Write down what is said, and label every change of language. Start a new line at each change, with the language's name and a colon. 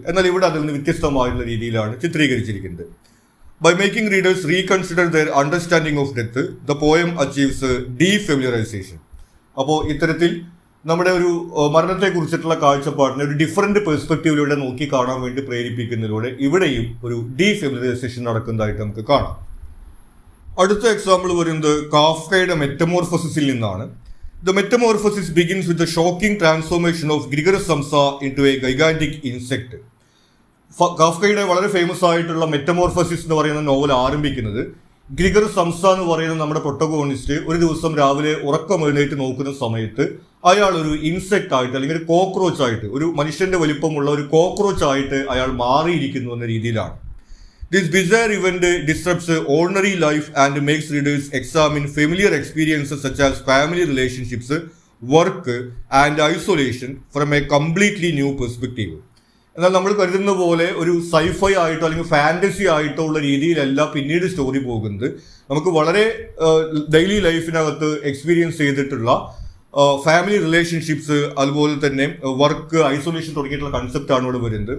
Malayalam: എന്നാൽ ഇവിടെ അതിൽ നിന്ന് വ്യത്യസ്തമായിട്ടുള്ള രീതിയിലാണ് ചിത്രീകരിച്ചിരിക്കുന്നത്.
English: By making readers reconsider their understanding of death, the poem achieves defamiliarisation.
Malayalam: അപ്പോൾ ഇത്തരത്തിൽ നമ്മുടെ ഒരു മരണത്തെക്കുറിച്ചിട്ടുള്ള കാഴ്ചപ്പാടിനെ ഒരു ഡിഫറൻറ്റ് പെർസ്പെക്റ്റീവിലൂടെ നോക്കി കാണാൻ വേണ്ടി പ്രേരിപ്പിക്കുന്നതിലൂടെ ഇവിടെയും ഒരു ഡീഫെമിലറൈസേഷൻ നടക്കുന്നതായിട്ട് നമുക്ക് കാണാം. അടുത്ത എക്സാമ്പിൾ വരുന്നത് കാഫ്കയുടെ മെറ്റമോർഫോസിസിൽ നിന്നാണ്.
English: The metamorphosis begins with the shocking transformation of Grigoris Samsa into a gigantic insect.
Malayalam: കാഫ്കയുടെ വളരെ ഫേമസ് ആയിട്ടുള്ള മെറ്റമോർഫോസിസ് എന്ന് പറയുന്ന നോവൽ ആരംഭിക്കുന്നത് ഗ്രിഗറസ് സംസ എന്ന് പറയുന്ന നമ്മുടെ പ്രൊട്ടഗോണിസ്റ്റ് ഒരു ദിവസം രാവിലെ ഉറക്കം എഴുന്നേറ്റ് നോക്കുന്ന സമയത്ത് അയാൾ ഒരു ഇൻസെക്ട് ആയിട്ട് അല്ലെങ്കിൽ ഒരു കോക്രോച്ച് ആയിട്ട്, ഒരു മനുഷ്യന്റെ വലിപ്പമുള്ള ഒരു കോക്രോച്ച് ആയിട്ട് അയാൾ മാറിയിരിക്കുന്നു എന്ന രീതിയിലാണ്.
English: This bizarre event disrupts ordinary life and makes readers examine familiar experiences such as family relationships, work and isolation from a completely new perspective.
Malayalam: എന്നാൽ നമ്മൾ കരുതുന്ന പോലെ ഒരു സൈഫൈ ആയിട്ടോ അല്ലെങ്കിൽ ഫാന്റസി ആയിട്ടോ ഉള്ള രീതിയിലല്ല പിന്നീട് സ്റ്റോറി പോകുന്നത്. നമുക്ക് വളരെ ഡെയിലി ലൈഫിനകത്ത് എക്സ്പീരിയൻസ് ചെയ്തിട്ടുള്ള ഫാമിലി റിലേഷൻഷിപ്സ്, അതുപോലെ തന്നെ വർക്ക്, ഐസൊലേഷൻ തുടങ്ങിയിട്ടുള്ള കൺസെപ്റ്റാണ് ഇവിടെ വരുന്നത്.